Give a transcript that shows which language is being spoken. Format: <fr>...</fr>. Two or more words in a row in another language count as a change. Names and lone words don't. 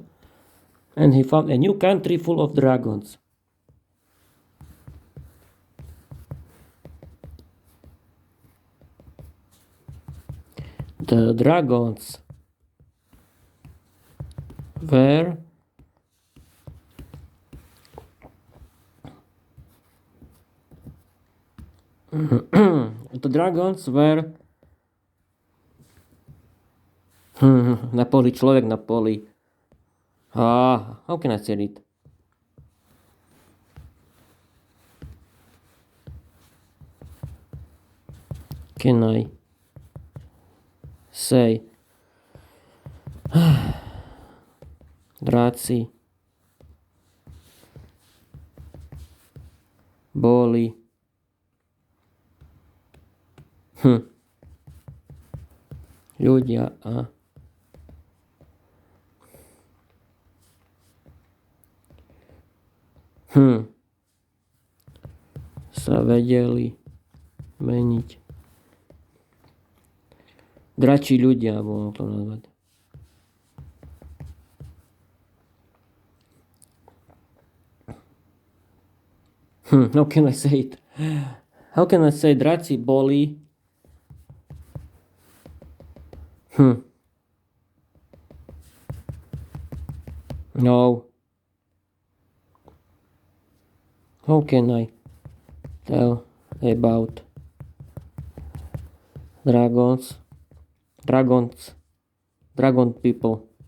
<en>And he found a new country full of dragons. The dragons were</en> <sk>na poli, človek na poli.</sk> <en>How can I say it? Can I</en> <sk>say dráci boli ľudia a sa vedeli meniť. Dračí ľudia, bolo to nazvať.</sk> <en>How can I say it? How can I say</en> <sk>draci boli?</sk> <en>No. How can I tell about dragon people?</en>